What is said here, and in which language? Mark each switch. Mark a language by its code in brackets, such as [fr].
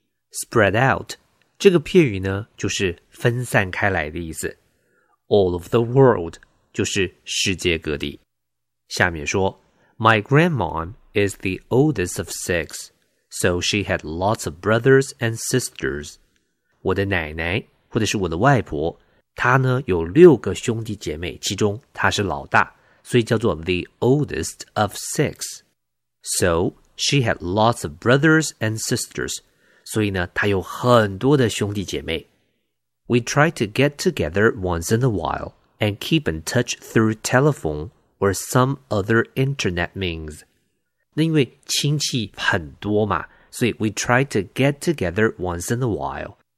[zh] Spread out, 这个片语呢就是分散开来的意思。 [en] All of the world, [zh] 就是世界各地。下面说 [en] My grandmom is the oldest of six, so she had lots of brothers and sisters. [zh] 我的奶奶或者是我的外婆，她呢有六个兄弟姐妹，其中她是老大。所以叫做 [en] the oldest of six. So, she had lots of brothers and sisters. [zh] 所以呢，她有很多的兄弟姐妹。 [en] We try to get together once in a while and keep in touch through telephone or some other internet means. [zh] 那因为亲戚很多嘛，所以 [en] we try to get together once in a while.